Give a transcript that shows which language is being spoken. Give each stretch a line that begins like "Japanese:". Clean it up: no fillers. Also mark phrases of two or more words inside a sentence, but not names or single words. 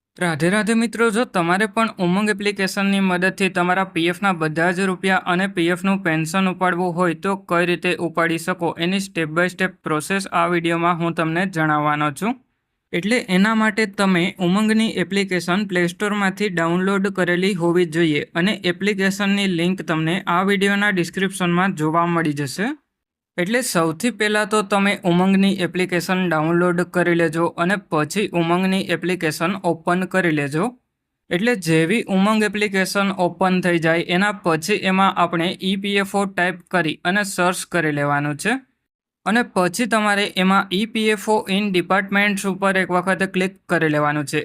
Gujarati: રાધે રાધે મિત્રો, જો તમારે પણ ઉમંગ એપ્લિકેશનની મદદથી તમારા પીએફના બધા જ રૂપિયા અને પીએફનું પેન્શન ઉપાડવું હોય તો કઈ રીતે ઉપાડી શકો એની
English: step by step process
Gujarati: આ વિડિયોમાં હું તમને જણાવવાનો છું। એટલે એના માટે તમે ઉમંગની એપ્લિકેશન પ્લે સ્ટોરમાંથી ડાઉનલોડ કરેલી હોવી જોઈએ અને એપ્લિકેશનની લિંક તમને આ વિડિયોના ડિસ્ક્રિપ્શનમાં જોવા મળી જશે। એટલે સૌથી પહેલાં તો તમે ઉમંગની એપ્લિકેશન ડાઉનલોડ કરી લેજો અને પછી ઉમંગની એપ્લિકેશન ઓપન કરી લેજો। એટલે જેવી ઉમંગ એપ્લિકેશન ઓપન થઈ જાય એના પછી એમાં આપણે ઈપીએફઓ ટાઈપ કરી અને સર્ચ કરી લેવાનું છે અને પછી તમારે એમાં ઈપીએફઓ
English: in departments
Gujarati: ઉપર એક વખત ક્લિક કરી લેવાનું છે।